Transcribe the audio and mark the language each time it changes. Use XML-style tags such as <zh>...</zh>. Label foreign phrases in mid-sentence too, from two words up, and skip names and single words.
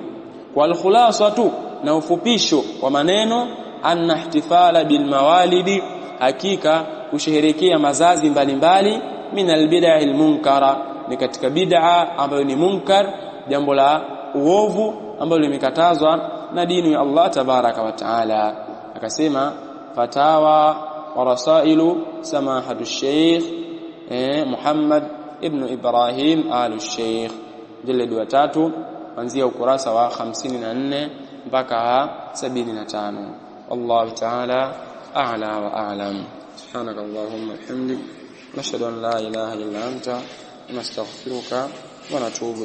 <ar>والخلاصة,</ar> <sw>na ufupisho wa maneno,</sw> <ar>أن الاحتفال بالموالد,</ar> <sw>hakika kusherehekea mazazi mbalimbali,</sw> <ar>من البدع المنكرة,</ar> <sw>ni katika bid'a ambayo ni munkar, jambo la uovu ambalo limekatazwa na dini ya Allah</sw> <ar>تبارك وتعالى.</ar> <sw>Akasema fatawa wa rasailu samahatu Sheikh Muhammad ibn Ibrahim al-Sheikh, jildi wa 3 kuanzia ukurasa wa 54 mpaka 75.</sw> <ar>والله تعالى أعلى وأعلم. سبحانك اللهم وبحمدك نشهد أن لا إله إلا أنت نستغفرك ونتوب إليك.</ar>